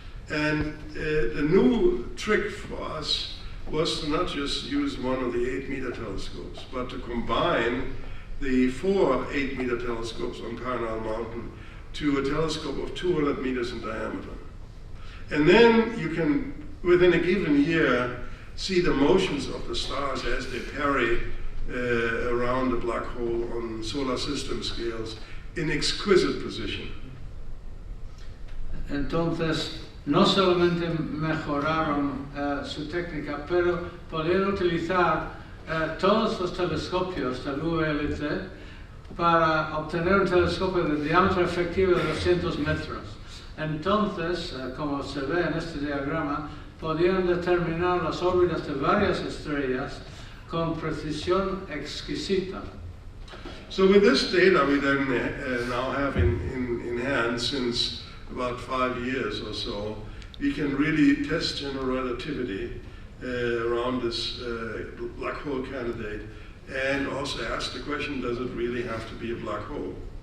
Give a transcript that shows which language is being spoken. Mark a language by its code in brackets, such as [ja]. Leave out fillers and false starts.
[en] And the new trick for us was to not just use one of the 8-meter telescopes, but to combine the 4 8-meter telescopes on Parnell Mountain to a telescope of 200 meters in diameter. And then you can, within a given year, see the motions of the stars as they parry around the black hole on solar system scales in exquisite precision. [es] Entonces, no solamente mejoraron su técnica, pero podían utilizar todos los telescopios del VLT para obtener un telescopio de diámetro efectivo de 200 metros. Entonces, como se ve en este diagrama, podían determinar las órbitas de varias estrellas con precisión exquisita. [en] So with this data we then now have in hand since about 5 years or so, we can really test general relativity around this black hole candidate, and also ask the question, does it really have to be a black hole?